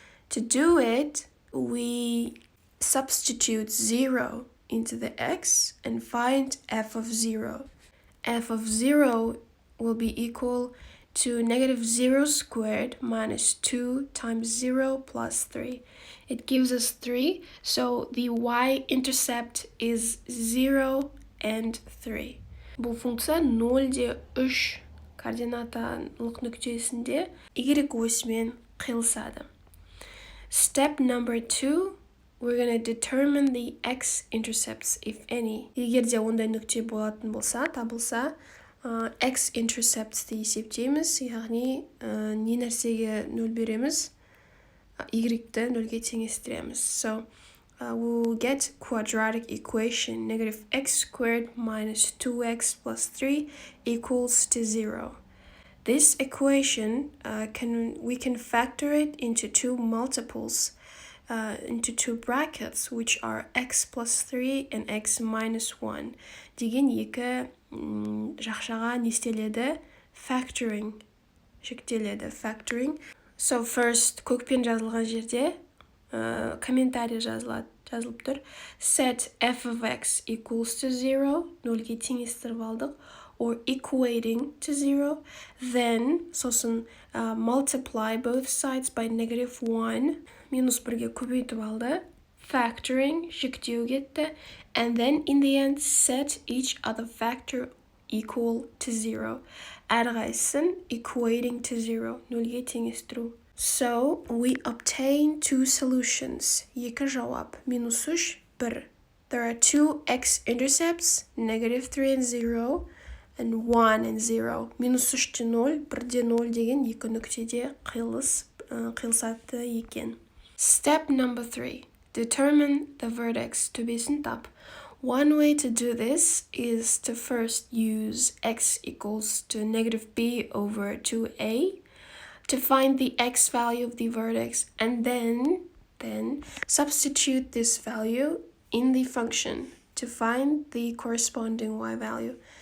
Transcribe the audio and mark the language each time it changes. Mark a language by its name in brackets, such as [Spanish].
[English] To do it, we substitute 0 into the x and find f of 0. F of 0 will be equal to negative 0 squared minus 2 times 0 plus 3. It gives us 3, so the y-intercept is 0 and 3. [Kazakh] Бұл функция 0-де 3 координаталық нүктесінде y осімен қиылысады. [English] Step number 2, we're going to determine the x-intercepts, if any. [Kazakh] Егер де ондай нүкте болатын болса, табылса, x-interceptsті есептейміз, яғни не нәрсеге 0 береміз, y-ті 0-ге теңестіреміз. [English] So, we'll get quadratic equation, negative x squared minus 2x plus 3 equals to 0. This equation, we can factor it into two multiples, into two brackets, which are x plus 3 and x minus 1. [Kazakh] Деген екі жақшаға не істеледі? [English] Factoring. [Kazakh] Шектеледі. [English] Factoring. So first, [Kazakh] көкпен жазылған жерде комментарий жазылып тұр. [English] Set f of x equals to 0. [Kazakh] 0-ге теңестіріп алдық. [English] Or equating to 0. Then, [Kazakh] сосын [English] multiply both sides by negative 1. [Kazakh] Минус 1-ге көбейтіп алды. [English] Factoring, [Kazakh] шектеу кетті. [English] And then, in the end, set each other factor equal to 0. [Kazakh] Әрқайсысын [English] equating to 0. [Kazakh] 0-ге теңестіру. [English] So, we obtain two solutions. [Kazakh] Екі жауап. Минус 3, 1. [English] There are two x-intercepts, negative 3 and 0, and 1 and 0. [Kazakh] Минус 3-те 0, 1-де 0 деген екі нүктеде қиылысады екен. [English] Step number 3. Determine the vertex. [Kazakh] Төбесін тап. [English] One way to do this is to first use x equals to negative b over 2a to find the x value of the vertex, and then substitute this value in the function to find the corresponding y value.